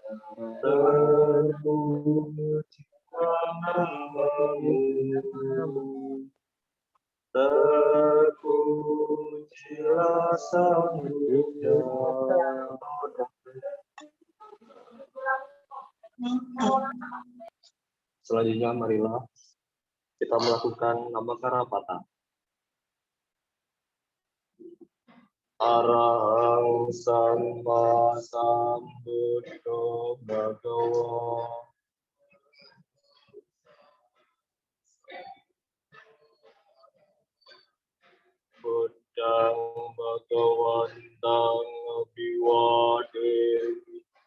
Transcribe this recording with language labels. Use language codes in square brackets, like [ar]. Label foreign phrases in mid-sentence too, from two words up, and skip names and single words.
[id] Terpujilah namamu, terpujilah Sang Buddha. Selanjutnya marilah kita melakukan Namakara Pata. [pi] Arahang Samma Sambuddho Bhagawa. Buddhang Bhagawantang Abhiwademi.